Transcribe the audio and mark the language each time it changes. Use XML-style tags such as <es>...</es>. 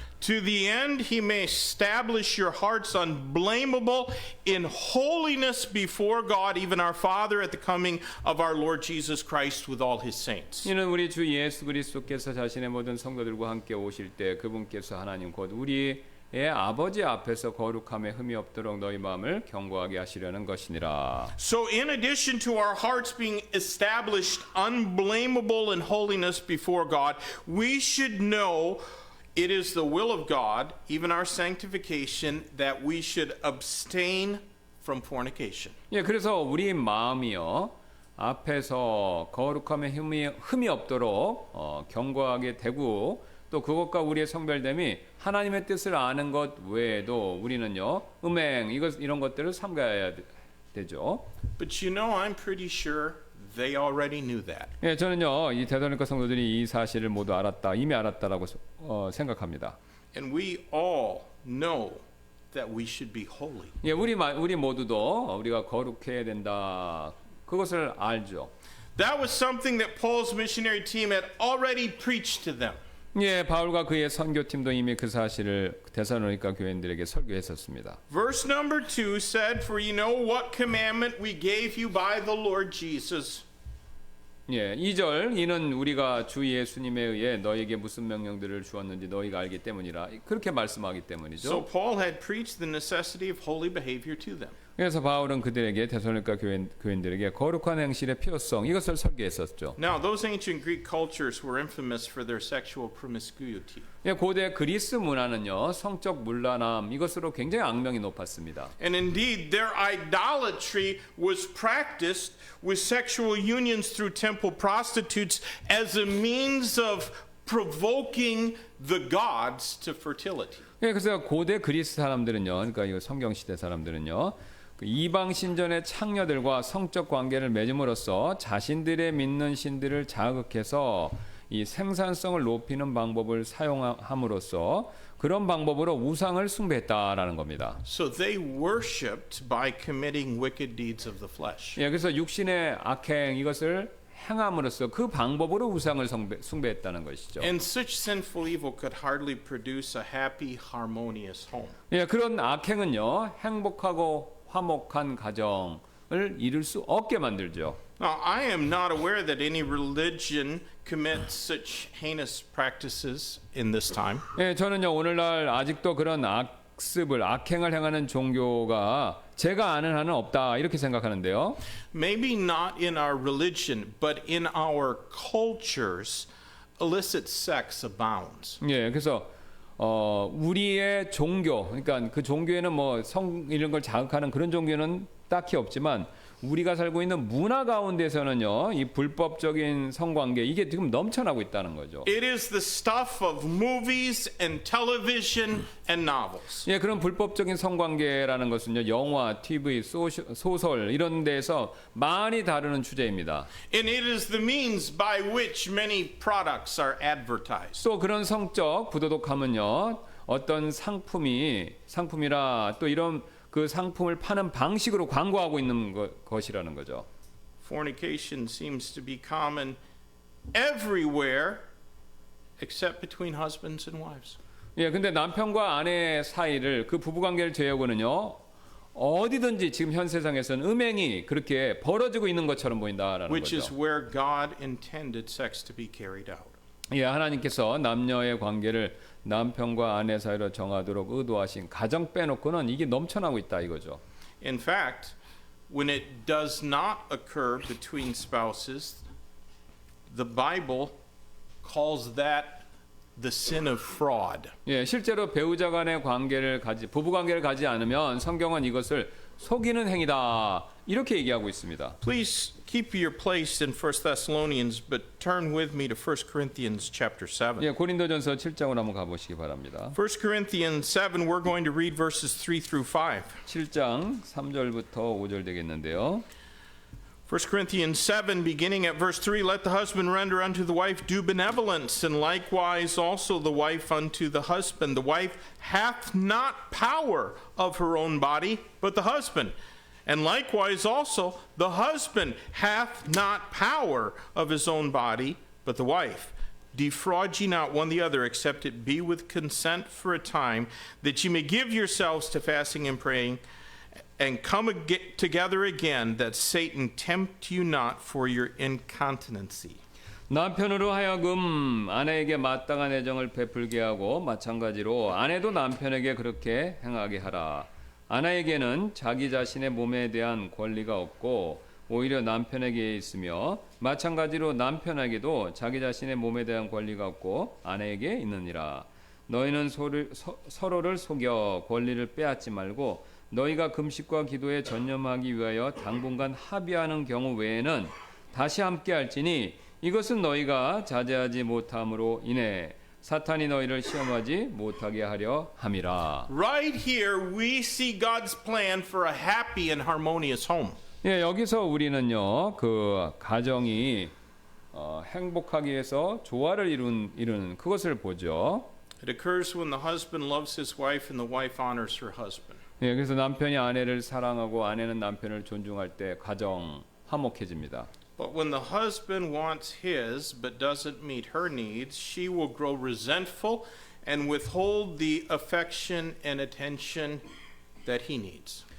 <en>To the end he may establish your hearts unblameable in holiness before God, even our Father, at the coming of our Lord Jesus Christ with all his saints.</en> <ko>이는 우리 주 예수 그리스도께서 자신의 모든 성도들과 함께 오실 때 그분께서 하나님 곧 우리의 아버지 앞에서 거룩함에 흠이 없도록 너희 마음을 견고하게 하시려는 것이니라.</ko> <en>So in addition to our hearts being established unblameable in holiness before God, we should know it is the will of God, even our sanctification, that we should abstain from fornication.</en> <ko>예, 그래서 우리 마음이요, 앞에서 거룩함에 흠이 없도록 견고하게 되고, 또 그것과 우리의 성별됨이 하나님의 뜻을 아는 것 외에도 우리는요, 음행 이런 것들을 삼가야 되죠.</ko> <en>But you know, I'm pretty sure they already knew that.</en> <ko>예, 저는요, 이 데살로니가 성도들이 이 사실을 모두 이미 알았다라고 생각합니다.</ko> <en>And we all know that we should be holy.</en> <ko>예, 우리 모두도 우리가 거룩해야 된다. 그것을 알죠.</ko> <en>That was something that Paul's missionary team had already preached to them.</en> <ko>예, 바울과 그의 선교팀도 이미 그 사실을 데살로니가 교인들에게 설교했었습니다.</ko> <en>Verse number 2 said, For you know what commandment we gave you by the Lord Jesus.</en> <ko>예, 2절 이는 우리가 주 예수님에 의해 너에게 무슨 명령들을 주었는지 너희가 알기 때문이라. 그렇게 말씀하기 때문이죠.</ko> <en>So Paul had preached the necessity of holy behavior to them.</en> <ko>그래서 바울은 그들에게 데살로니가 교인들에게 거룩한 행실의 필요성 이것을 설계했었죠.</ko> <en>Now, those ancient Greek cultures were infamous for their sexual promiscuity.</en> <ko>예, 고대 그리스 문화는요 성적 문란함 이것으로 굉장히 악명이 높았습니다.</ko> <en>And indeed, their idolatry was practiced with sexual unions through temple prostitutes as a means of provoking the gods to fertility.</en> <ko>예, 그래서 고대 그리스 사람들은요, 그러니까 이 성경 시대 사람들은요, 그 이방 신전의 창녀들과 성적 관계를 맺음으로써 자신들의 믿는 신들을 자극해서 이 생산성을 높이는 방법을 사용함으로써 그런 방법으로 우상을 숭배했다라는 겁니다.</ko> <en>So they worshipped by committing wicked deeds of the flesh.</en> <ko>예, 그래서 육신의 악행 이것을 행함으로써 그 방법으로 우상을 숭배했다는 것이죠.</ko> <en>And such sinful evil could hardly produce a happy, harmonious home.</en> <ko>예, 그런 악행은요 행복하고 화목한 가정을 이룰 수 없게 만들죠.</ko> <en>Now, I am not aware that any religion commits such heinous practices in this time.</en> <ko>예, 저는요 오늘날 아직도 그런 악행을 행하는 종교가 제가 아는 한은 없다 이렇게 생각하는데요.</ko> <en>Maybe not in our religion, but in our cultures, illicit sex abounds.</en> <ko>예, 그래서 우리의 종교, 그러니까 그 종교에는 뭐 성 이런 걸 자극하는 그런 종교는 딱히 없지만 우리가 살고 있는 문화 가운데서는요, 이 불법적인 성관계 이게 지금 넘쳐나고 있다는 거죠.</ko> <en>It is the stuff of movies and television and novels.</en> <ko>예, 그런 불법적인 성관계라는 것은요, 영화, TV, 소설 이런 데서 많이 다루는 주제입니다.</ko> <en>And it is the means by which many products are advertised.</en> <ko>또 그런 성적 부도덕함은요, 어떤 상품이라 또 이런 그 상품을 파는 방식으로 광고하고 있는 것이라는 거죠.</ko> <en>Fornication seems to be common everywhere except between husbands and wives.</en> <ko>예, 근데 남편과 아내 사이를 그 부부 관계를 제외하고는요. 어디든지 지금 현 세상에서는 음행이 그렇게 벌어지고 있는 것처럼 보인다라는</ko> <en>Which is</en> <ko>거죠.</ko> <en>where God intended sex to be carried out.</en> <ko>예, 하나님께서 남녀의 관계를 남편과 아내 사이로 정하도록 의도하신 가정 빼놓고는 이게 넘쳐나고 있다 이거죠.</ko> <en>In fact, when it does not occur between spouses, the Bible calls that the sin of fraud.</en> <ko>예, 실제로 배우자 간의 부부 관계를 가지 않으면 성경은 이것을 속이는 행위다 이렇게 얘기하고 있습니다.</ko> <en>Please keep your place in 1 Thessalonians, but turn with me to 1 Corinthians chapter 7.</en> <ko>예, 고린도전서 7장으로 한번 가보시기 바랍니다.</ko> <en>1 Corinthians 7, we're going to read verses 3 through 5.</en> <ko>7장 3절부터 5절 되겠는데요.</ko> <en>1 Corinthians 7, beginning at verse 3, let the husband render unto the wife due benevolence, and likewise also the wife unto the husband. The wife hath not power of her own body, but the husband. And likewise also the husband hath not power of his own body, but the wife. Defraud ye not one the other, except it be with consent for a time, that ye may give yourselves to fasting and praying, and come together again, that Satan tempt you not for your incontinency.</en> <ko>남편으로 하여금 아내에게 마땅한 애정을 베풀게 하고 마찬가지로 아내도 남편에게 그렇게 행하게 하라. 아내에게는 자기 자신의 몸에 대한 권리가 없고 오히려 남편에게 있으며 마찬가지로 남편에게도 자기 자신의 몸에 대한 권리가 없고 아내에게 있느니라. 너희는 서로를 속여 권리를 빼앗지 말고 너희가 금식과 기도에 전념하기 위하여 당분간 합의하는 경우 외에는 다시 함께할지니 이것은 너희가 자제하지 못함으로 인해 사탄이 너희를 시험하지 못하게 하려 함이라.</ko> <en>Right here we see God's plan for a happy and harmonious home.</en> <ko>예, 여기서 우리는요 그 가정이 행복하기 위해서 조화를 이루는 그것을 보죠.</ko> <en>It occurs when the husband loves his wife and the wife honors her husband.</en> <ko>예, 그래서 남편이 아내를 사랑하고 아내는 남편을 존중할 때 가정 화목해집니다.</ko> <en>But when the husband wants his but doesn't meet her needs, she will grow resentful and withhold the affection and attention that he needs.</en>